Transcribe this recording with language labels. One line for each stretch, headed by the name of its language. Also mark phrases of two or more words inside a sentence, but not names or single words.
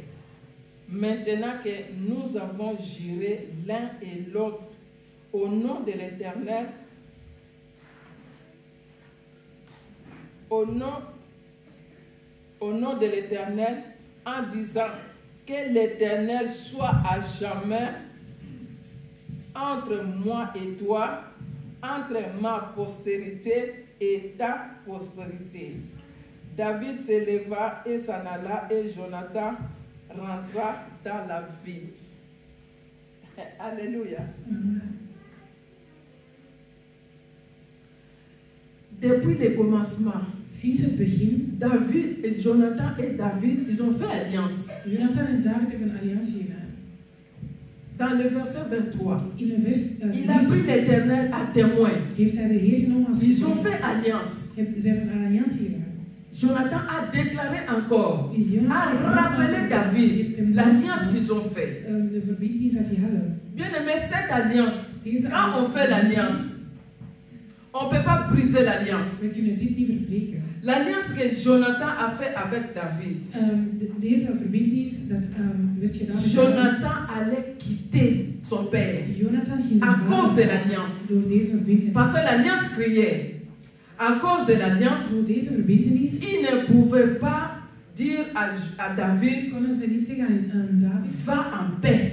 French: Maintenant que nous avons juré l'un et l'autre au nom de l'Éternel, au nom de l'Éternel, en disant que l'Éternel soit à jamais entre moi et toi, entre ma postérité et ta prospérité. David se leva et s'en alla, et Jonathan rentra dans la ville. Alléluia. Depuis le commencement,
Dutch: sinds het begin,
French: David et Jonathan et David, ils ont fait alliance.
Dutch: Jonathan en David hebben een alliantie gedaan.
French: Dans le verset 23, il a pris l'Éternel à témoin.
Dutch: Heeft hij de Heer genomen als
French: Ils ont fait alliance.
Dutch: Ze hebben een alliantie gedaan.
French: Jonathan a déclaré encore, a rappelé David l'alliance qu'ils ont fait.
Dutch: De verbintenis dat die hadden.
French: Bien aimé, cette alliance, quand on fait l'alliance, on ne peut pas briser l'alliance.
Dutch: We kunnen dit niet verbreken.
French: L'alliance que Jonathan a fait avec David.
Dutch: Deze verbintenis dat werd gedaan.
French: Jonathan allait quitter son père à cause de l'alliance. Parce que l'alliance criait. À cause de l'alliance, il ne pouvait pas dire à David, va en paix.